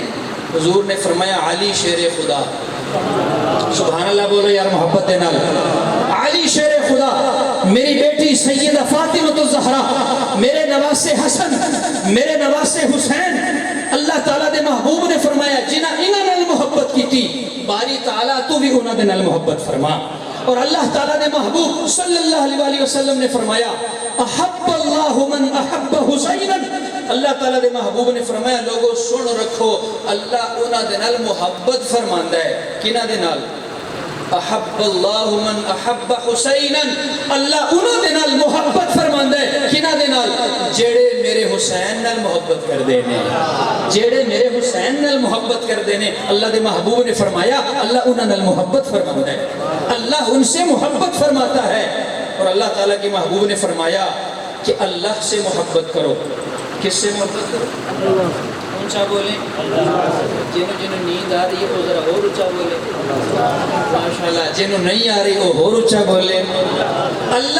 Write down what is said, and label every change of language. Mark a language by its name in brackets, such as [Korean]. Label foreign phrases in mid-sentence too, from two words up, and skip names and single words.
[Punjabi] حضور نے فرمایا علی شیر خدا، [Arabic] سبحان اللہ [Punjabi] بولو یار محبت دے نال، علی شیر خدا، میری بیٹی سیدہ فاطمہ الزہرا، میرے نواسے حسن، میرے نواسے حسین، اللہ تعالیٰ دے محبوب نے فرمایا جنہاں انہاں نال محبت کی تھی باری تعالیٰ تو بھی انہاں دے نال محبت فرما۔ اور اللہ تعالیٰ دے محبوب [Arabic] صلی اللہ علیہ وسلم [Punjabi] نے فرمایا [Arabic] احب اللہ من احب حسینا، [Punjabi] اللہ تعالیٰ دے محبوب نے فرمایا لوگوں سن رکھو اللہ انہاں دے نال محبت فرماندا ہے، کنہاں دے نال؟ [Arabic] احب اللہ من احب حسینا، [Punjabi] اللہ انہاں دے نال محبت فرماندا ہے، کنہاں دے نال؟ جڑے میرے حسین نال محبت کر دے نے، جڑے میرے حسین نال محبت کر دے نے، اللہ دے محبوب نے فرمایا اللہ انہاں نال محبت فرماندا ہے، [Urdu] اللہ ان سے محبت فرماتا ہے۔ اور اللہ تعالیٰ کے محبوب نے فرمایا کہ اللہ سے محبت کرو، کس سے محبت کرو؟ اونچا بولیں، جنہوں نیند آ رہی ہے وہ ذرا اور اونچا بولے، ماشاءاللہ جنہوں نہیں آ رہی وہ اور اونچا بولے۔